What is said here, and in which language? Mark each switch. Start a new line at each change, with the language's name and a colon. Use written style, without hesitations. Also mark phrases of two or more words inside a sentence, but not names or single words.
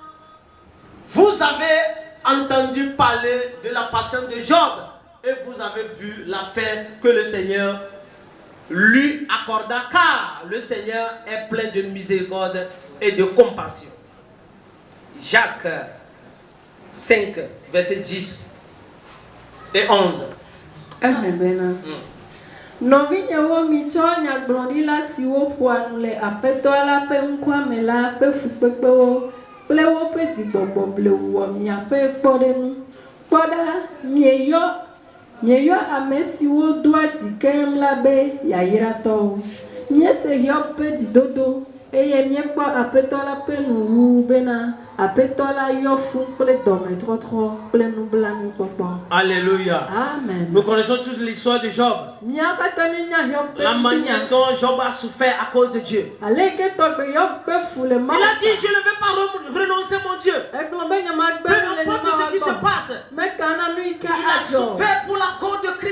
French: Vous avez entendu parler de la patience de Job et vous avez vu la fin que le Seigneur lui accorda, car le Seigneur est plein de miséricorde et de compassion. Jacques 5, verset 10 et 11.
Ewe: Novinyawo mitso nyagblɔɖila siwo ƒoa nu le aƒetɔ la ƒe ŋkuame la ƒe fukpekpewo kple woƒe dzigbɔgbɔ blewuwɔ miaƒe kpɔɖeŋu. Kpɔɖa mieyɔ ame siwo doa dzi keŋ la be yayratɔwo. Miese Hiob ƒe dzidodo eye miekpɔ aƒetɔ la ƒe nuwu bena aƒetɔ la yɔ fu kple dɔmedɔdrɔ kple nublanuikpɔkpɔ.
French: Alléluia. Amen. Nous connaissons tous l'histoire de Job. La manière dont Job a souffert à cause de Dieu. Il a dit, je ne vais pas renoncer mon Dieu. Peu importe ce qui se passe. Il a souffert pour la cause de Christ.